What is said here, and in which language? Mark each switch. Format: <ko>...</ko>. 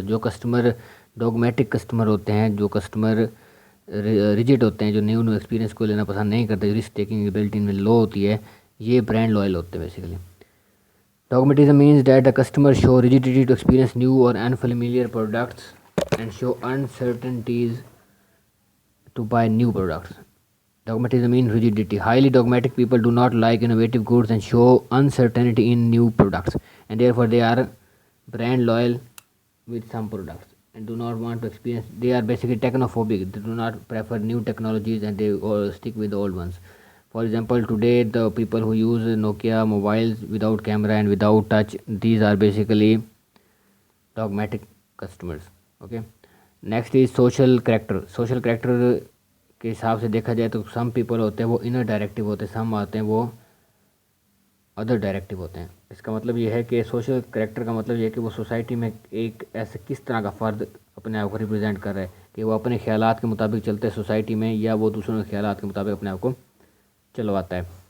<hi>जो customer dogmatic customer होते हैं, जो कस्टमर रिजिड होते हैं, जो न्यू एक्सपीरियंस को लेना पसंद नहीं करते, रिस्क टेकिंग एबिलिटी इनमें लो होती है, ये ब्रांड लॉयल होते हैं basically.</hi> <en>Dogmatism means that the customer show rigidity to experience new or unfamiliar products and show uncertainties to buy new products. Dogmatism means rigidity. Highly dogmatic people do not like innovative goods and show uncertainty in new products, and therefore they are brand loyal with some products and do not want to experience. They are basically technophobic. They do not prefer new technologies and they all stick with the old ones. For example, today the people who use Nokia mobiles without camera and without touch, these are basically dogmatic customers. Okay.</en> <hi>Next is social character. Social character के हिसाब से देखा जाए तो some people होते हैं वो inner directive होते हैं, सम आते हैं वो अदर डायरेक्टिव होते हैं. इसका मतलब ये है कि सोशल कैरेक्टर का मतलब ये है कि वो सोसाइटी में एक ऐसे किस तरह का फ़र्द अपने आप को रिप्रेजेंट कर रहा है, कि वो अपने ख्यालात के मुताबिक चलते हैं सोसाइटी में, या वो दूसरों के ख्यालात के मुताबिक अपने आप को चलवाता है.</hi>